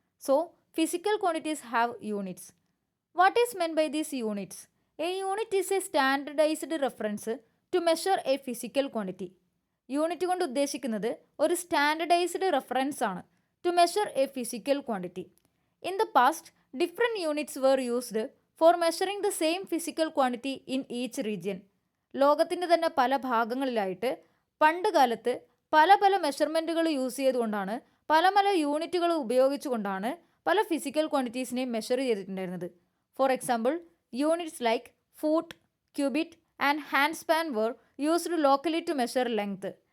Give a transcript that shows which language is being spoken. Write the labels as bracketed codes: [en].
[en] So physical quantities have units. What is meant by these units? A unit is a standardized reference to measure a physical quantity. [ml] Unit കൊണ്ട് ഉദ്ദേശിക്കുന്നത് ഒരു standardised reference ആണ് [en] to measure a physical quantity. In the past, different units were used for measuring the same physical quantity in each region. [ml] ലോകത്തിൻ്റെ തന്നെ പല ഭാഗങ്ങളിലായിട്ട് പണ്ട് കാലത്ത് പല മെഷർമെൻറ്റുകൾ യൂസ് ചെയ്തുകൊണ്ടാണ് പല യൂണിറ്റുകൾ ഉപയോഗിച്ചുകൊണ്ടാണ് പല ഫിസിക്കൽ ക്വാണ്ടിറ്റീസിനെയും മെഷർ ചെയ്തിട്ടുണ്ടായിരുന്നത്. [en] For example, units like foot, cubit and hand span were used locally to measure length.